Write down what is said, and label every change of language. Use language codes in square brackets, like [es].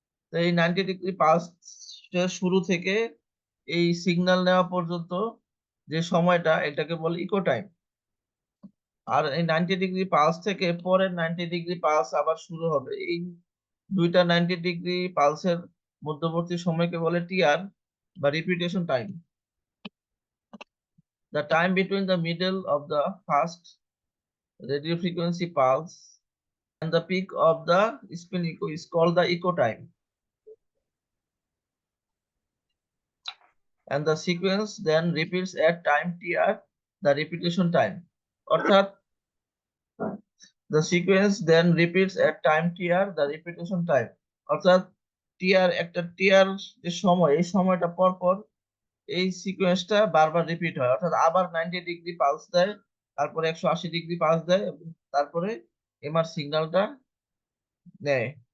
[bn] তো এই 90 degree pulse শুরু থেকে এই সিগন্যাল নেওয়া পর্যন্ত যে সময়টা এটাকে বলে ইকো টাইম। আর এই 90 ডিগ্রি পালস থেকে পরের 90 ডিগ্রি পালস আবার শুরু হবে। এই দুইটা 90 ডিগ্রি পালসের মধ্যবর্তী সময়কে বলে টিআর বা repetition time. [en] The time between the middle of the first radio frequency pulse and the peak of the spin echo is called the echo time, and the sequence then repeats at time tr, the repetition time. [bn] অর্থাৎ [en] the sequence then repeats at time tr, the repetition time. [bn] অর্থাৎ TR একটা TR যে সময়, এই সময়টা পর পর এই সিকোয়েন্সটা বারবার রিপিট হয়, অর্থাৎ আবার 90 ডিগ্রি পালস দেয়, তারপরে 180 ডিগ্রি পালস দেয়, এবং তারপরে এমআর সিগন্যালটা নেয়।